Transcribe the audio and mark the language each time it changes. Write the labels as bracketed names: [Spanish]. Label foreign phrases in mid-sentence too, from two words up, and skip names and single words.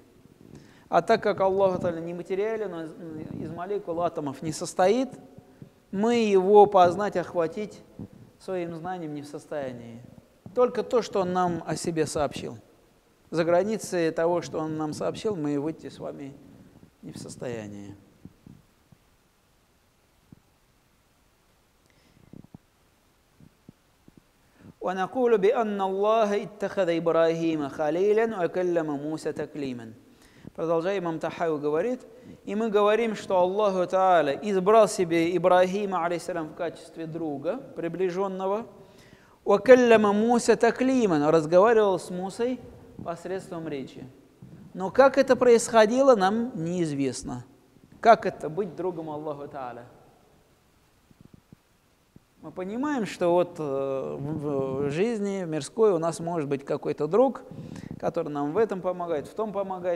[Russian] А так как Аллах Та'аля не материален, он из молекул, атомов не состоит, мы его познать, охватить своим знанием не в состоянии. Только то, что он нам о себе сообщил. За границей того, что он нам сообщил, мы выйти с вами не в состоянии. [Arabic] وَنَقُولُ بِأَنَّ اللَّهَ اتَّخَذَ إِبْرَاهِيمَ خَلِيلًا وَكَلَّمَ مُوسَى تَكْلِيمًا. [Russian] Продолжая, имам Тахави говорит, и мы говорим, что Аллаху Та'аля избрал себе Ибрахима, алейхиссалям, в качестве друга, приближенного, [Arabic] وَكَلَّمَ مُوسَى تَكْلِيمًا, [Russian] разговаривал с Мусой посредством речи. Но как это происходило, нам неизвестно. Как это быть другом Аллаху Та'аля? Мы понимаем, что вот в жизни мирской у нас может быть какой-то друг, который нам в этом помогает, в том помогает.